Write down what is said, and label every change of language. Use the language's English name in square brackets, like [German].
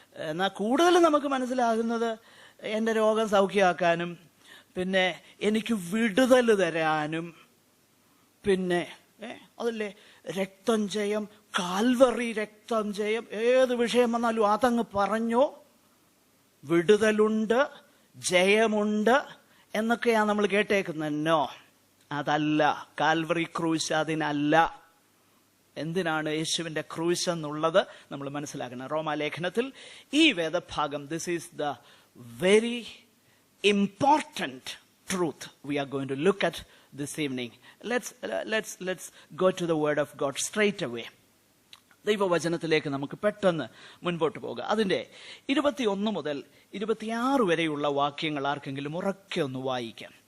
[Malayalam] എന്നാൽ കൂടുതൽ നമുക്ക് മനസ്സിലാകുന്നത് എൻ്റെ രോഗം സൗഖ്യമാക്കാനും പിന്നെ എനിക്ക് വിടുതൽ തരാനും പിന്നെ അതല്ലേ രക്തം ജയം, കാൽവറി രക്തം ജയം, ഏത് വിഷയം വന്നാലും അതങ്ങ് പറഞ്ഞോ, വിടുതലുണ്ട് ജയമുണ്ട് എന്നൊക്കെയാണ് നമ്മൾ കേട്ടേക്കുന്നത്. നോ, അതല്ല കാൽവറി ക്രൂശ്, അതിനല്ല. എന്തിനാണ് യേശുവിന്റെ ക്രൂശ് എന്നുള്ളത് നമ്മൾ മനസ്സിലാക്കണം. റോമാലേഖനത്തിൽ ഈ വേദഭാഗം, [English] This is the very important truth we are going to look at this evening. Let's go to the word of God straight away. [Malayalam] ദൈവവചനത്തിലേക്ക് നമുക്ക് പെട്ടെന്ന് മുൻപോട്ട് പോകാം. അതിന്റെ 21 മുതൽ 26 വരെയുള്ള വാക്യങ്ങൾ ആർക്കെങ്കിലും ഉറക്കെ ഒന്ന് വായിക്കാം.